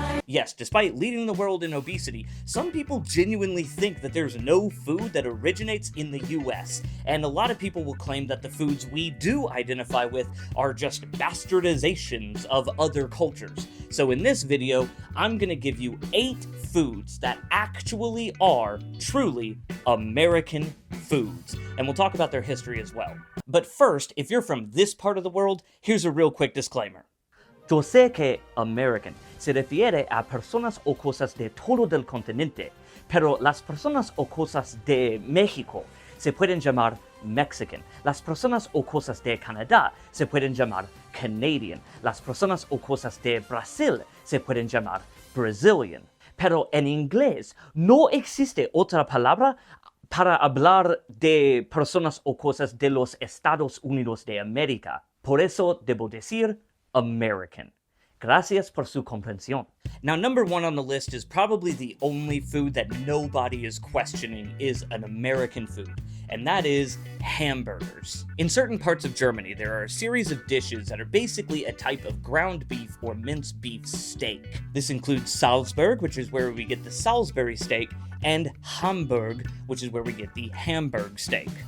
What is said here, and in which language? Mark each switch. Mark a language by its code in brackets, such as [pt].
[en] Yes, despite leading the world in obesity, some people genuinely think that there's no food that originates in the US, and a lot of people will claim that the foods we do identify with are just bastardizations of other cultures. So in this video, I'm gonna give you 8 foods that actually are truly American foods, and we'll talk about their history as well. But first, if you're from this part of the world, here's a real quick disclaimer. [es] Yo sé que American se refiere a personas o cosas de todo el continente, pero las personas o cosas de México se pueden llamar Mexican. Las personas o cosas de Canadá se pueden llamar Canadian. Las personas o cosas de Brasil se pueden llamar Brazilian. Pero en inglés no existe otra palabra para hablar de personas o cosas de los Estados Unidos de América. Por eso debo decir American. Gracias por su comprensión. [en] Now, number one on the list is probably the only food that nobody is questioning is an American food, and that is hamburgers. In certain parts of Germany, there are a series of dishes that are basically a type of ground beef or minced beef steak. This includes Salzburg, which is where we get the Salisbury steak, and Hamburg, which is where we get the Hamburg steak.